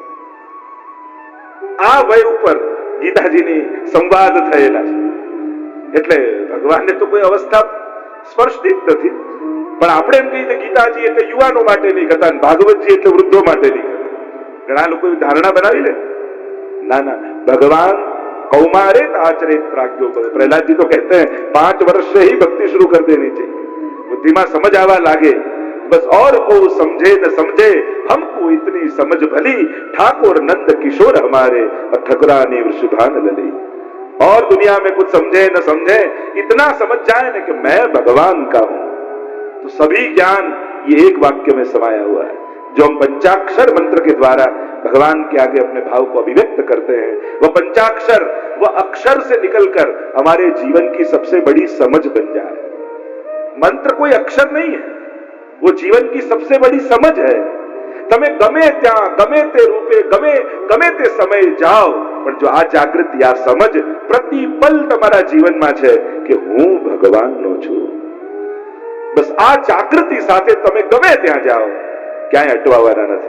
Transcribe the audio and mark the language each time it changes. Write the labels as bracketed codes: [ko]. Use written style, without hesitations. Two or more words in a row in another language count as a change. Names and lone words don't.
[gu] આ વય ઉપર ગીતાજીની સંવાદ થયેલા છે, એટલે ભગવાનને તો કોઈ અવસ્થા સ્પર્શતી જ નથી। પણ આપણે એમ કહીએ ગીતાજી એટલે યુવાનો માટેની કથા, ભાગવતજી એટલે વૃદ્ધો માટેની કથા, ઘણા લોકો એવી ધારણા બનાવી લે। ના ના, [sa] भगवान कौमारे आचरित प्राज्ञो, [hi] प्रहलाद जी तो कहते हैं 5 वर्ष से ही भक्ति शुरू कर देनी चाहिए, बुद्धि में समझ आवा लागे, बस और को समझे न समझे हमको इतनी समझ भली, ठाकुर नंद किशोर हमारे ठकुरानी वृषभान लली। और दुनिया में कुछ समझे न समझे, इतना समझ जाए न कि मैं भगवान का हूं। तो सभी ज्ञान ये एक वाक्य में समाया हुआ है, जो हम पंचाक्षर मंत्र के द्वारा भगवान के आगे अपने भाव को अभिव्यक्त करते हैं। वह पंचाक्षर, वह अक्षर से निकलकर हमारे जीवन की सबसे बड़ी समझ बन जाए। मंत्र कोई अक्षर नहीं है, वो जीवन की सबसे बड़ी समझ है। [gu] તમે ગમે ત્યાં, ગમે તે રૂપે, ગમે તે સમયે જાઓ, પણ જો આ જાગૃતિ, આ સમજ પ્રતિપલ તમારા જીવનમાં છે કે હું ભગવાનનો છું, બસ આ જાગૃતિ સાથે તમે ગમે ત્યાં જાઓ, ક્યાંય અટવાવાના નથી।